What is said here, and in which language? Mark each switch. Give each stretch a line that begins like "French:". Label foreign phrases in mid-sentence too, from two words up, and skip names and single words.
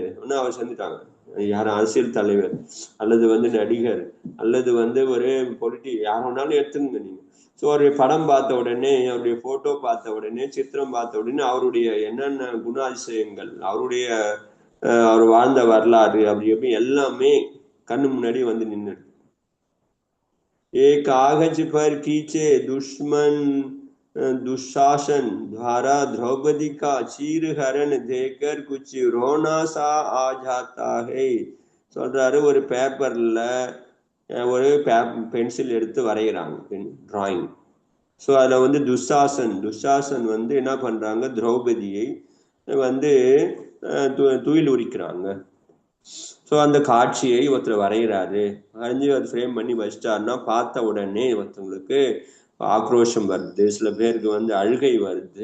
Tamil: இன்னும் அவர் செஞ்சுட்டாங்க, யாரும் அரசியல் தலைவர் அல்லது வந்து நடிகர் அல்லது வந்து ஒரு யார் வேணாலும் எடுத்துங்க நீங்க. ஸோ அவருடைய படம் பார்த்த உடனே, அவருடைய போட்டோ பார்த்த உடனே, சித்திரம் பார்த்த உடனே அவருடைய என்னென்ன குணாதிசயங்கள், அவருடைய அவர் வாழ்ந்த வரலாறு அப்படி எப்படி எல்லாமே கண்ணு முன்னாடி வந்து நின்று.
Hindi: एक कागज पर खींचे दुश्मन दुशासन द्वारा द्रौपदी का चीर हरण देखकर कुछ रोना सा आ जाता है.
Tamil: சொல்றாரு, ஒரு பேப்பர்ல ஒரு பென்சில் எடுத்து வரைகிறாங்க, டிராயிங். ஸோ அதில் வந்து துஷாசன் வந்து என்ன பண்றாங்க, திரௌபதியை வந்து துயில் உரிக்கிறாங்க. ஸோ அந்த காட்சியை ஒருத்தர் வரைகிறாரு, வரைஞ்சி அதை ஃப்ரேம் பண்ணி வச்சிட்டாருன்னா பார்த்த உடனே ஒருத்தவங்களுக்கு ஆக்ரோஷம் வருது, சில பேருக்கு வந்து அழுகை வருது.